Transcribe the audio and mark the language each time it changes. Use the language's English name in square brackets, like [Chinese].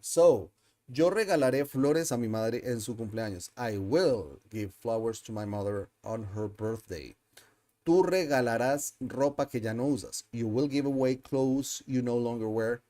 [Spanish] So, yo regalaré flores a mi madre en su cumpleaños. [English] I will give flowers to my mother on her birthday. [Spanish] Tú regalarás ropa que ya no usas. [English] You will give away clothes you no longer wear.